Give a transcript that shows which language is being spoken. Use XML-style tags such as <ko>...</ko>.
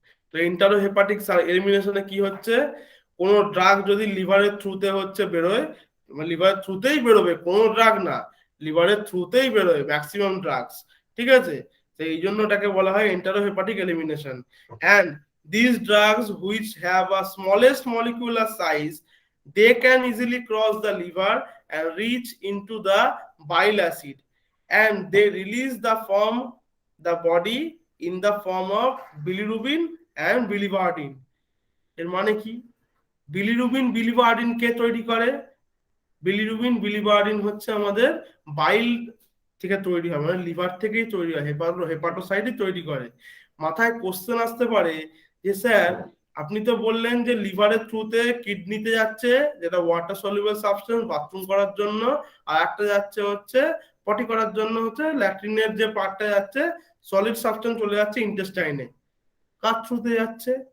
<bn>তো ইন্টারোহেপাটিক এলিমিনেশনে কি হচ্ছে, কোন ড্রাগ যদি লিভারের থ্রুতে হচ্ছে বেরোয়, মানে লিভারের থ্রুতেই বেরোবে, কোনো ড্রাগ না, লিভারের থ্রুতেই বেরোয় ম্যাক্সিমাম ড্রাগস, ঠিক আছে? তো এই জন্য এটাকে বলা হয় ইন্টারোহেপাটিক elimination.</bn> <en>And these drugs which have a smallest molecular size, they can easily cross the liver and reach into the bile acid, and they release the body in the form of bilirubin and biliverdin.</en> <bn>এর মানে কি, bilirubin biliverdin কে তৈরি করে? Bilirubin biliverdin হচ্ছে আমাদের বাইল থেকে তৈরি হয়, মানে লিভার থেকেই তৈরি হয়, হেপাটোসাইটই তৈরি করে। মাথায় কোশ্চেন আসতে পারে যে স্যার আপনি তো বললেন যে লিভারের থ্রুতে কিডনিতে যাচ্ছে, যেটা ওয়াটার সলিউবল সাবস্টেন্স বাথরুম করার জন্য, আর একটা যাচ্ছে হচ্ছে পটি করার জন্য হচ্ছে ল্যাট্রিনের যে পার্টটা যাচ্ছে সলিড সাবস্টেন্স চলে যাচ্ছে ইন্টেস্টাইনে, কার থ্রুতে যাচ্ছে?</bn>